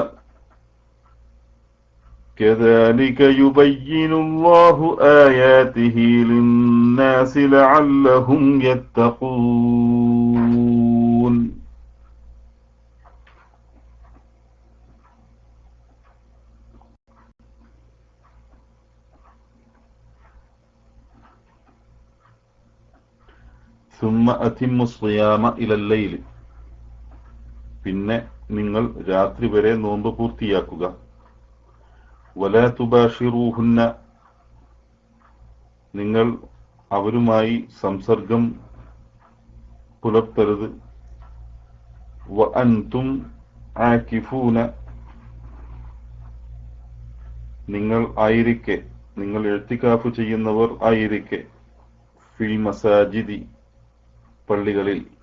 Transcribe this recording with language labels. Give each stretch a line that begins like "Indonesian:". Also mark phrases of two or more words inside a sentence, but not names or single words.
Arabic: كذلك يبين الله آياته للناس لعلهم يتقون. ثم أتموا الصيام إلى الليل.
Malayalam: പിന്നെ നിങ്ങൾ രാത്രി വരെ നോമ്പ് പൂർത്തിയാക്കുക.
Arabic: ولا تباشروهن,
Malayalam: നിങ്ങൾ അവരുമായി സംസർഗം പുലർത്തരുത്.
Arabic: وأنتم عاكفون,
Malayalam: നിങ്ങൾ ആയിരിക്കെ, നിങ്ങൾ ഇഅ്തികാഫ് ചെയ്യുന്നവർ ആയിരിക്കെ,
Arabic: في المساجد,
Malayalam: പള്ളികളിൽ.